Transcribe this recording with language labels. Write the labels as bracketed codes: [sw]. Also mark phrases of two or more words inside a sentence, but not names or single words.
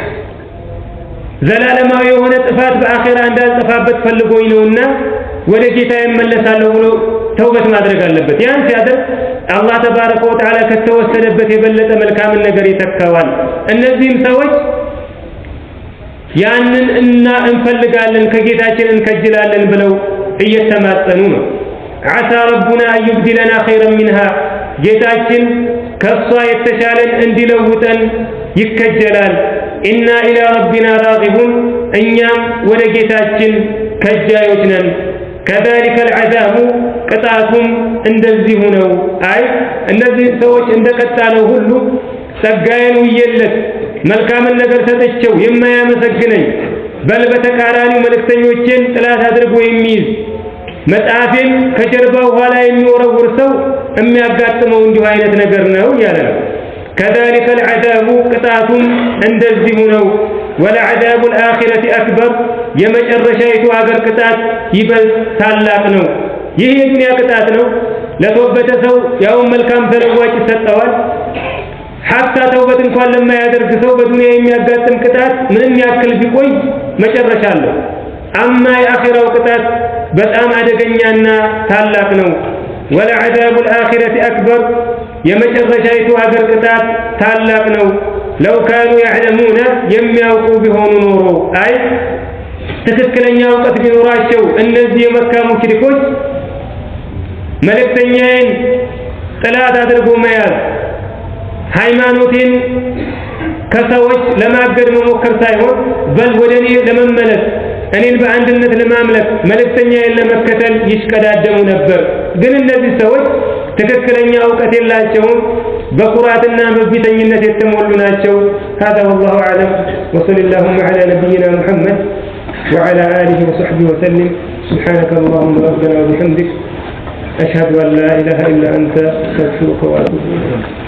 [am] ዘላለማዊ የሆነ ጥፋት በአኺራ እንዳልጠፋበት ፈልጎኝ ነውና ወደ ጌታ ይመለሳለሁ ብሎ ተውበት ማድረግ አለበት። ያን ሲያደርግ አላህ [ar] تبارك وتعالى [am] ከተወሰደበት የበለጠ መልካም ነገር ይተካዋል። እነዚህም ሰዎች ያንን እንፈልጋለን ከጌታችን እንከጅላለን ብለው እየተማጸኑ ነው። [ar] عسى ربنا أن يبدلنا خيرا منها [am] ጌታችን ከሷ የተሻለን እንዲለውጠን ይከጀላል። [ar] إنا إلى ربنا راغبون [am] እኛም ወደ ጌታችን ከጃዮች ነን። [ar] كذلك العذاب [am] ቅጣቱም እንደዚሁ ነው። አይ እነዚህ ሰዎች እንደቀጣለው ሁሉ ጸጋዬን ውየለት መልካምን ነገር ሰጥቼው የማያመሰግነኝ በል በተቃራኒው መልእክተኞቼን ጥላት አድርጎ የሚይዝ መጣፌን ከጀርባው ኋላ የሚወረውር ሰው የሚያጋጥመው እንዲሁ አይነት ነገር ነው ያለ ነው። كذلك العذاب ቅጣቱም እንደዚሁ ነው። [ar] ولعذاب الآخرة أكبر [am] የመጨረሻይቱ ሀገር ቅጣት ይበልጥ ታላቅ ነው። ይህ የዱንያ ቅጣት ነው። ለተወበተ ሰው ያው መልካም ተለዋጭ ይሰጠዋል። ሐታ ተውበት እንኳን ለማያደርግ ሰው በዱንያ የሚያጋጥም ቅጣት ምንም ያክል ቢቆይ መጨረሻ አለው። አማ የአኺራው ቅጣት በጣም አደገኛና ታላቅ ነው። [ar] ولعذاب الآخرة أكبر [am] የመጨረሻይቱ ሀገር ቅጣት ታላቅ ነው። [ar] لو كانوا يعلمون [am] የሚያውቁ ቢሆኑ ኖሮ አይ ትክክለኛ ዕውቀት ቢኖራቸው እነዚህ የመካ ሙሽሪኮች መልእክተኛዬን ጥላት አድርጎ መያዝ ሃይማኖቴን ከሰዎች ለማገድ መሞከር ሳይሆን በል ወደኔ ለመመለስ እኔን በአንድነት ለማምለክ መልእክተኛዬን ለመከተል ይሽቀዳደሙ ነበር። ግን እነዚህ ሰዎች ትክክለኛ ዕውቀት የላቸውም፣ በኩራትና በቢተኝነት የተሞሉ ናቸው። [ar] هذا والله أعلم وصلى اللهم على نبينا محمد وعلى آله وصحبه وسلم. سبحانك اللهم ربنا وبحمدك أشهد أن لا إله إلا أنت أستغفرك وأتوب إليك.